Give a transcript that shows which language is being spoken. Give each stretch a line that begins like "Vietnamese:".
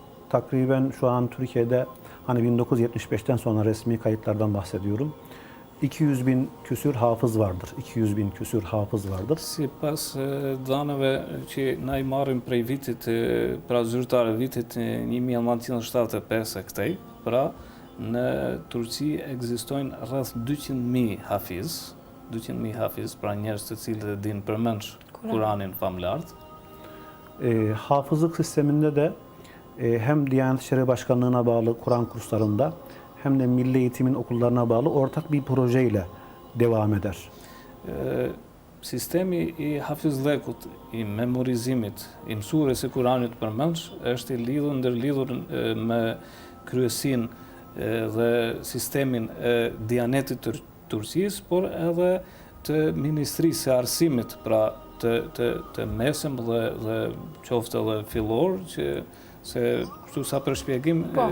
Turkish: Takriben şu an Türkiye'de hani 1975'ten sonra resmi kayıtlardan bahsediyorum. 200 bin küsür hafız vardır. 200 bin küsür hafız vardır.
Albanian: Sipas danëve që na I marrim prej vitit, pra zyrtare vitit 1975 këtej, pra në Turqi ekzistojnë rreth 200.000 hafiz, 200.000 hafiz, pra njerëz të cilët e dinë përmendsh Kur'anin famlart.
Turkish: Hafızlık sisteminde de hem Diyanet İşleri Başkanlığı'na bağlı Kur'an kurslarında hem de Milli Eğitim'in okullarına bağlı ortak bir projeyle devam eder.
Albanian: Sistemi I hafizllekut, I memorizimit, I mësues së Kuranit përmendsh është I lidhur ndërlidhur me kryesin dhe sistemin e Dianetit të Turqisë, por edhe të Ministrisë së Arsimit, pra të mesëm dhe qoftë edhe fillor, që se kështu sa për shpjegim